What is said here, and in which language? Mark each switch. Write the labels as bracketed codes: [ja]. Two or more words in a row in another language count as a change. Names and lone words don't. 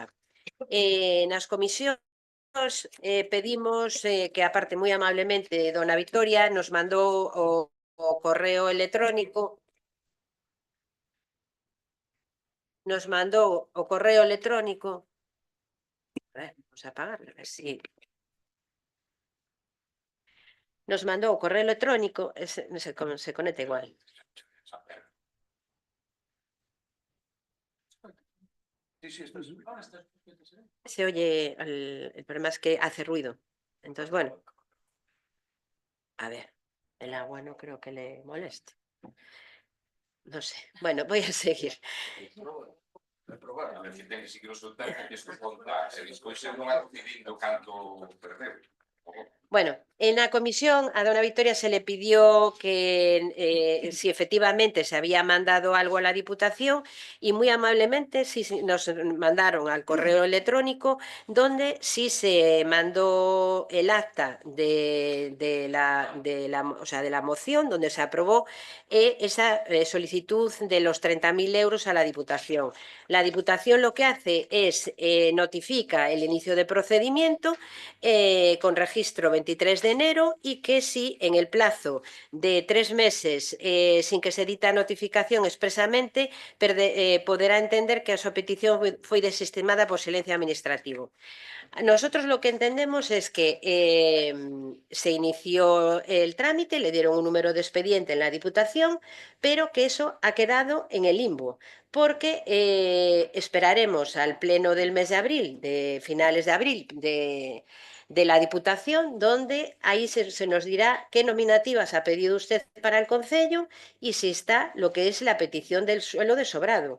[gl] Nas comisións pedimos que, aparte, moi amablemente, dona Victoria nos mandou o correo electrónico [es] vamos a apagarlo, a ver si [gl] nos mandou o correo electrónico, [es] se conecta igual. Se oye, el problema es que hace ruido. Entonces, bueno. A ver, el agua no creo que le moleste. No sé. Bueno, voy a seguir. [gl] A ver se ten que seguir o seu tempo, que isto conta, se despois se non vai decidindo canto perder. [es] Bueno, En la comisión a dona Victoria se le pidió que si efectivamente se había mandado algo a la Diputación y muy amablemente sí nos mandaron al correo electrónico donde sí se mandó el acta de la moción donde se aprobó esa solicitud de los 30.000 euros a la Diputación. La Diputación lo que hace es notifica el inicio de procedimiento con registro 23 de enero y que si en el plazo de 3 meses sin que se dita notificación expresamente [gl] poderá entender que a súa petición foi desestimada por silencio administrativo. [es] Nosotros lo que entendemos es que se inició el trámite, le dieron un número de expediente en la Diputación, pero que eso ha quedado en el limbo, porque esperaremos al pleno del mes de abril, de finales de abril, de la Diputación, donde ahí se nos dirá qué nominativas ha pedido usted para el Concello y si está lo que es la petición del suelo de sobrado.